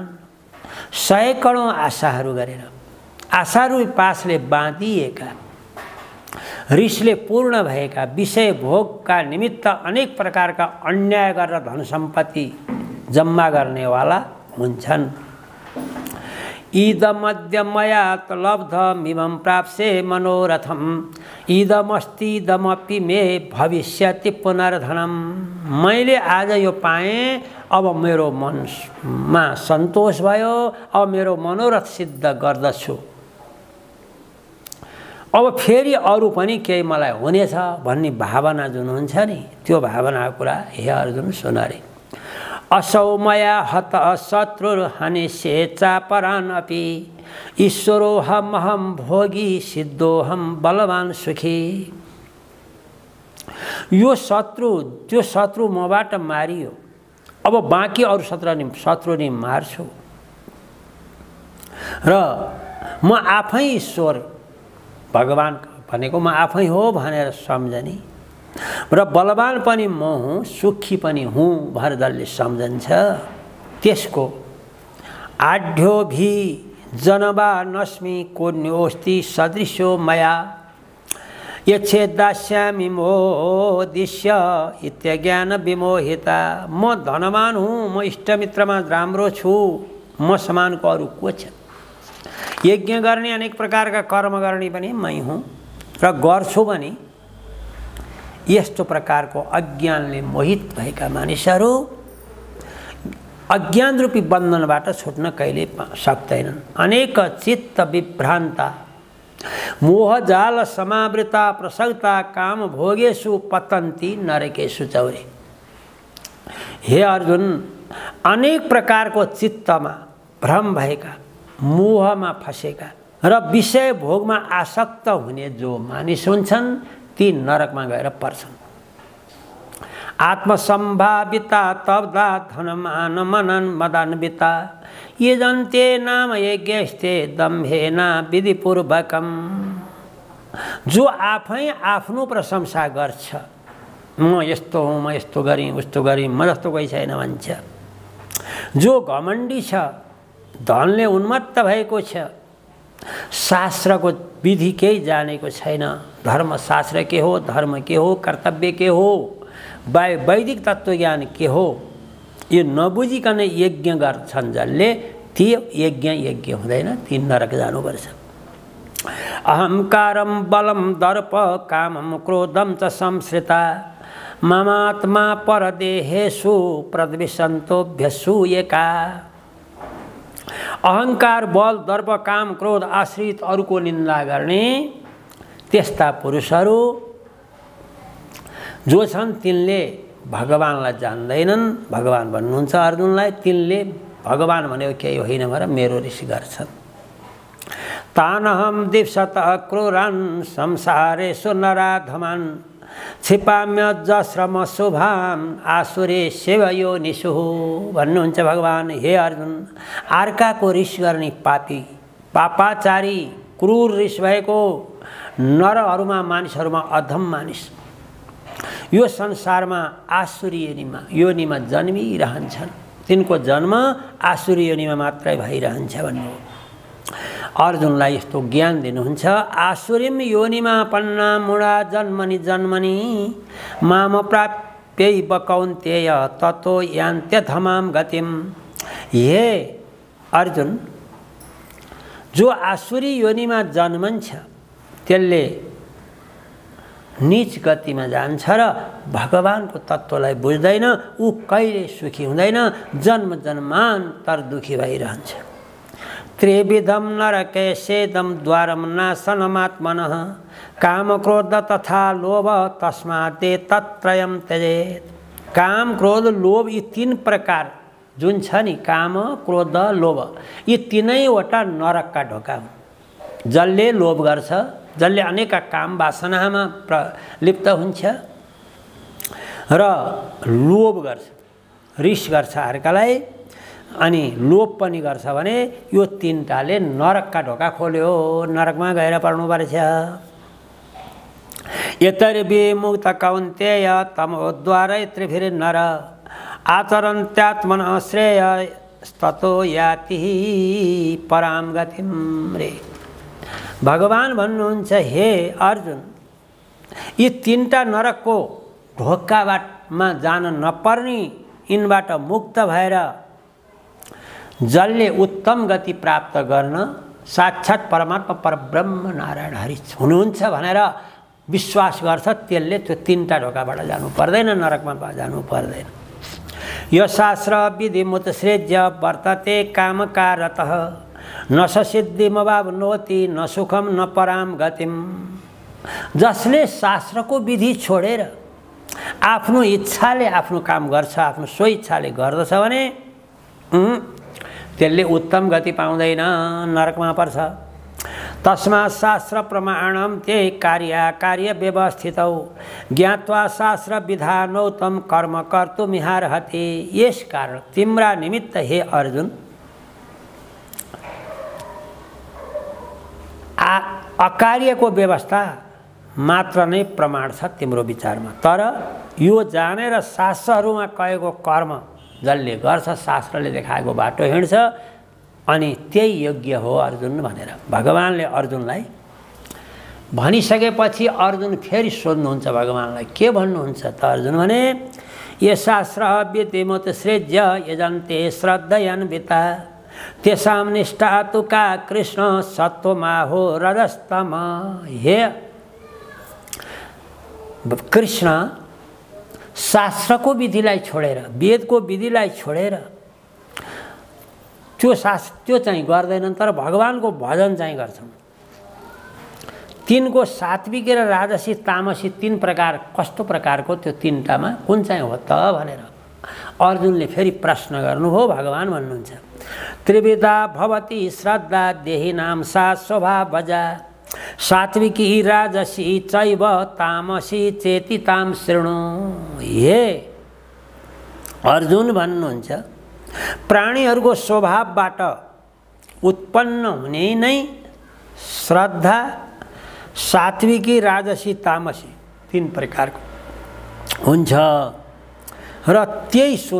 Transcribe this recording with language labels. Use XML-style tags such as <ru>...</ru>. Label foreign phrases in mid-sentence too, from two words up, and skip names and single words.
<ne>सैकडौँ आशाहरू गरेर, आशारू पासले बाँधिएका, रिसले पूर्ण भएका, विषय भोगका निमित्त अनेक प्रकारका अन्याय गरेर धन सम्पत्ति जम्मा गर्नेवाला हुन्छन्।</ne> <sa>इदमद्य मया लब्धमिमं प्राप्स्ये मनोरथम इदमस्तीदमपि मे भविष्यति पुनर्धनम।</sa> <ne>मैले आज यो पाएँ, अब मेरो मनमा सन्तोष भयो, अब मेरो मनोरथ सिद्ध गर्दछु, अब फेरि अरू पनि केही मलाई हुनेछ भन्ने भावना जुन हुन्छ नि, त्यो भावनाको कुरा हे अर्जुन सुन रे।</ne> <sa>असौ मया हत शत्रुर्हनिष्ये चापरान् अपि ईश्वरोऽहमहं भोगी सिद्धोऽहं बलवान् सुखी।</sa> <ne>यो शत्रु, त्यो शत्रु मबाट मारियो, अब बाँकी अरू शत्रु नि मार्छु र म आफै ईश्वर भगवान भनेको म आफै हो भनेर सम्झने र बलवान पनि म हुँ, सुखी पनि हुँ भनेर जसले सम्झन्छ त्यसको</ne> <sa>आढ्यो भी जनवा नस्मि कोन्योस्ति सदृशो मया यच्छेदास्यामि मोदिष्य इत्यज्ञान विमोहिता।</sa> <ne>म धनवान हुँ, म इष्टमित्रमा राम्रो छु, म समानको अरू को छ। यज्ञ गर्ने अनेक प्रकारका कर्म गर्ने पनि मै हुँ र गर्छु भने यस्तो प्रकारको अज्ञानले मोहित भएका मानिसहरू अज्ञान रूपी बन्धनबाट छुट्न कहिले सक्दैनन्।</ne> <sa>अनेक चित्त विभ्रान्ता मोहजाल समावृता प्रसक्ता काम भोगेषु पतन्ति नरकेषु चौरे।</sa> <ne>हे अर्जुन, अनेक प्रकारको चित्तमा भ्रम भएका, मोहमा फसेका र विषय भोगमा आसक्त हुने जो मानिस हुन्छन् ती नरकमा गएर पर्छन्।</ne> <sa>आत्मसम्भाविता तब्दा धनमान मनन मदान्विता ये जन्ते नाम यज्ञस्ते दम्भेन विधिपूर्वकम।</sa> <ne>जो आफै आफ्नो प्रशंसा गर्छ, म यस्तो हुँ, म यस्तो गरेँ, उस्तो गरेँ, म जस्तो कोही छैन भन्छ, जो घमण्डी छ, धनले उन्मत्त भएको छ, शास्त्रको विधि केही जानेको छैन, धर्मशास्त्र के हो, धर्म के हो, कर्तव्य के हो, वैदिक तत्त्वज्ञान के हो, यो नबुझिकन यज्ञ गर्छन् जसले, ती यज्ञ हुँदैन, ती नरक जानुपर्छ।</ne> <sa>अहंकारं बलं दर्प कामं क्रोधं च संश्रिता ममात्मा परदेहेषु प्रद्विषन्तोऽभ्यसूयका।</sa> <ne>अहंकार, बल, दर्प, काम, क्रोध आश्रित अरूको निन्दा गर्ने त्यस्ता पुरुषहरू जो छन् तिनले भगवानलाई जान्दैनन्। भगवान भन्नुहुन्छ अर्जुनलाई, तिनले भगवान भनेको केही होइन भनेर मेरो ऋषि गर्छन्।</ne> <sa>तानहं दिप्सतः क्रूरान् संसारेषु नराधमान् क्षिपाम्यजस्रम शुभान् आसुरे सेवयोनिषु</sa> <ne>भन्नुहुन्छ भगवान। हे अर्जुन, अर्काको रिस गर्ने पापी, पापाचारी, क्रूर रिस भएको नरहरूमा, मानिसहरूमा अधम मानिस यो संसारमा आसुरी योनिमा जन्मिरहन्छन्। तिनको जन्म आसुरी योनिमा मात्रै भइरहन्छ भन्नु अर्जुनलाई यस्तो ज्ञान दिनुहुन्छ।</ne> <sa>आसुरीम योनिमा पन्ना मुडा जन्मनि जन्मनि माम प्राप्यैव कौन्तेय ततो यान्त्यधमां गतिम।</sa> <ne>हे अर्जुन, जो आसुरी योनिमा जन्मन्छ त्यसले नीच गतिमा जान्छ र भगवानको तत्त्वलाई बुझ्दैन, ऊ कहिले सुखी हुँदैन, जन्म जन्मान्तर दुखी भइरहन्छ।</ne> <sa>त्रिविधम नरके सेदम द्वारम नाशनमात्मनः काम क्रोध तथा लोभ तस्माते तत्त्रयम त्यजेत।</sa> <ne>काम, क्रोध, लोभ यी तीन प्रकार जुन छ नि, काम, क्रोध, लोभ, यी तीनैवटा नरकका ढोका हुन्। जसले लोभ गर्छ, जसले अनेक काम वासनामा लिप्त हुन्छ र लोभ गर्छ, रिस गर्छ अर्कालाई, अनि लोभ पनि गर्छ भने यो तीनटाले नरकका ढोका खोल्यो, नरकमा गएर पर्नुपर्छ।</ne> <sa>यतर्विमुक्त कौन्तेय तमोद्वारै त्रिभिर्नर आचरन्त्यात्मनः श्रेय ततो याति पराम गतिम रे।</sa> <ne>भगवान भन्नुहुन्छ हे अर्जुन, यी तीनटा नरकको ढोकामा जान नपर्ने यिनबाट मुक्त भएर जसले उत्तम गति प्राप्त गर्न साक्षात् परमात्मा परब्रह्म नारायण हरि हुनुहुन्छ भनेर विश्वास गर्छ, त्यसले त्यो तीनटा ढोकाबाट जानु पर्दैन, नरकमा जानु पर्दैन।</ne> <sa>यो शास्त्र विधिमुत्सृज्य वर्तते कामकारतः न स सिद्धिमवाप्नोति न सुखम न पराम गतिम।</sa> <ne>जसले शास्त्रको विधि छोडेर आफ्नो इच्छाले आफ्नो काम गर्छ, आफ्नो स्वइच्छाले गर्दछ भने त्यसले उत्तम गति पाउँदैन, नरकमा पर्छ।</ne> <sa>तस्मात् शास्त्र प्रमाणम ते कार्य व्यवस्थितौ ज्ञात्वा शास्त्र विधानोत्तम कर्म कर्तुमिहार्हति।</sa> <ne>यस कारण तिम्रा निमित्त हे अर्जुन अकार्यको व्यवस्था मात्र नै प्रमाण छ तिम्रो विचारमा, तर यो जानेर शास्त्रहरूमा कहेको कर्म जसले गर्छ, शास्त्रले देखाएको बाटो हिँड्छ, अनि त्यही योग्य हो अर्जुन भनेर भगवानले अर्जुनलाई भनिसकेपछि अर्जुन फेरि सोध्नुहुन्छ भगवानलाई, के भन्नुहुन्छ त अर्जुन भने</ne> <sa>ये शास्त्र विधिमुत्सृज्य यजन्ते श्रद्धयान्विता तेषां निष्ठा तु का कृष्ण सत्वमाहो रजस्तम।</sa> <ne>हे कृष्ण, शास्त्रको विधिलाई छोडेर, वेदको विधिलाई छोडेर त्यो चाहिँ गर्दैनन्, तर भगवानको भजन चाहिँ गर्छन्। तिनको सात्विक र राजसी तामसी तीन प्रकार कस्तो प्रकारको, त्यो तीनटामा कुन चाहिँ हो त भनेर अर्जुनले फेरि प्रश्न गर्नुभयो। भगवान भन्नुहुन्छ</ne> <sa>त्रिविधा भवति श्रद्धा देहिनां सा स्वभावजा सात्विकी राजसी चैव तामसी चेति ताम शृणु।</sa> <ne>हे अर्जुन भन्नुहुन्छ प्राणीहरूको स्वभावबाट उत्पन्न हुने नै श्रद्धा, सात्विकी, राजसी, तामसी तीन प्रकारको हुन्छ र त्यही सुन।</ne>